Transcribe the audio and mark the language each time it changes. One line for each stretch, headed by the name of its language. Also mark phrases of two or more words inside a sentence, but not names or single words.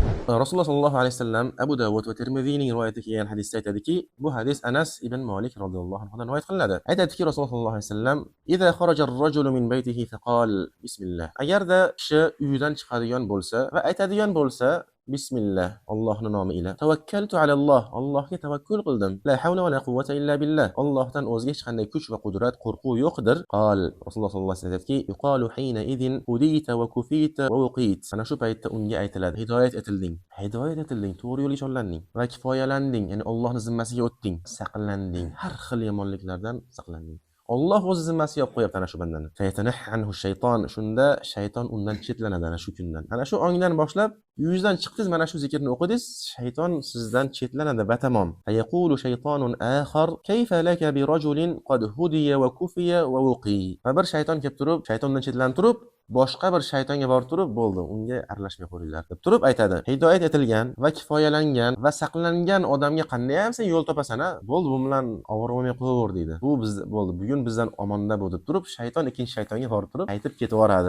Uzbek: Rasululloh
Arabic: صلى الله عليه وسلم
Uzbek: Abu Dawud va Tirmiziyning rivoyati kelgan hadisda aytadiki, bu hadis Anas ibn Malik radhiyallohu anhudan rivoyat qilinadi. Aytadiki Rasululloh
Arabic: صلى الله عليه وسلم: "إذا خرج الرجل من بيته فقال بسم الله."
Uzbek: Agarda kishi uyidan chiqadigan bo'lsa va aytadigan bo'lsa, Bismillah, Allohning nomi ila.
Arabic: توكلت على الله,
Uzbek: Allohga tavakkul qildim.
Arabic: لا حول ولا قوة إلا بالله.
Uzbek: Allohdan o'zga hech qanday kuch va qudrat, qo'rquv yo'qdir. Qol Rasululloh
Arabic: صلى الله عليه وسلم
Uzbek: aytadiki,
Arabic: يقال حينئذ هديت وكفيت ووقيت.
Uzbek: Ana shu paytda unga aytiladi: hidoyat etilding. Hidoyat etilding, to'g'ri yo'lga yo'llanding va kifoyalanding, ya'ni Allohning zimmasiga o'tding, saqlanding, har xil yomonliklardan saqlanding. Alloh o'z zimmasiga olib qo'yapti ana shu bandani.
Arabic: فيتنحى عنه الشيطان,
Uzbek: shunda shayton undan chetlanadi ana shu kundan. Ana shu ongdan boshlab uyingizdan chiqdingiz, mana shu zikrni o'qidingiz, shayton sizdan chetlanadi batamom.
Arabic: فيقول شيطان آخر كيف لك برجل قد هدي وكفي ووقي.
Uzbek: Va bir shayton kelib turib, shaytondan chetlanib turib, boshqa bir shaytonga borib turib, bo'ldi, unga aralashmay qo'yinglar deb turib aytadi. Hidoyat etilgan va kifoyalangan va saqlangan odamga qanday ham sen yo'l topasan-a? Bo'ldi, bu bilan ovormay qo'yaver deydi. Bu biz bo'ldi, bugun bizdan omonda bu deb turib, shayton ikkinchi shaytonga borib turib aytib ketib yuboradi.